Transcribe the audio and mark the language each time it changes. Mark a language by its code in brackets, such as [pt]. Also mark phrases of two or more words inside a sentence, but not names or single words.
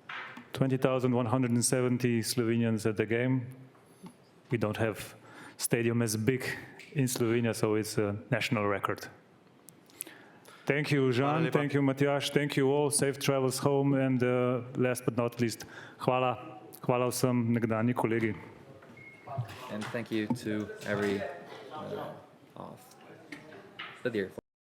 [en] 20,170 Slovenians at the game. We don't have stadium as big in Slovenia, so it's a national record. Thank you, Žan. Thank you, Matjaž. Thank you all. Safe travels home. And last but not least, [sl] hvala. Hvala vsem nekdanji kolegi. [en] And thank you to every of the dear.